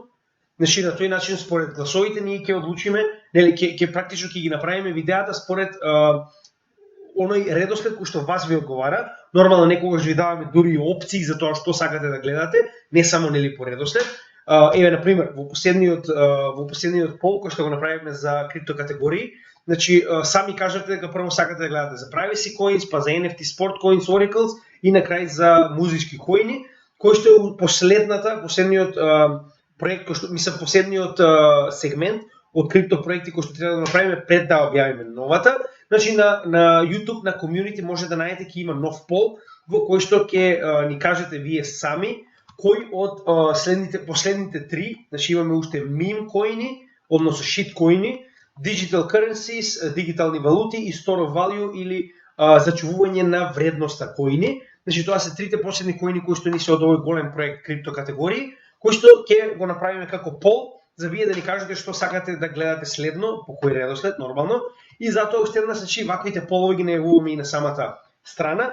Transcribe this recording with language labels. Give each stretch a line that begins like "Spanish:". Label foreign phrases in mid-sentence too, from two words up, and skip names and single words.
Macedonian: Значи на тој начин според гласовите ние ќе одлучиме, нели ќе практично ќе ги направиме видеата според оној редослед кој што вас ви одговара. Нормално некогаш ви даваме дури и опции за тоа што сакате да гледате, не само нели по редослед. Еве на пример во последниот пол кој што го направивме за крипто категории, значи сами кажете дека прво сакате да гледате за
English: privacy coins,
Macedonian: па за
English: NFT sport coins, oracles
Macedonian: и на крај за музички коини, кој што е последниот проект, кој што последниот сегмент од крипто проекти кои што треба да направиме пред да објавиме новата. Значи на YouTube на комјунити може да најдете ќе има нов пол во кој што ќе ни кажете вие сами кој од последните три, значи имаме уште meme коини, односно shit коини,
English: digital currencies,
Macedonian: дигитални валути и store of value или зачувување на вредноста коини. Значи тоа се трите последни коини кои што ни се од овој голем проект крипто категории, кои што ќе го направиме како пол за вие да ни кажете што сакате да гледате следно, по кој редослед нормално. И затоа уште еднаш, значи ваквите полови ги најавуваме и на самата страна.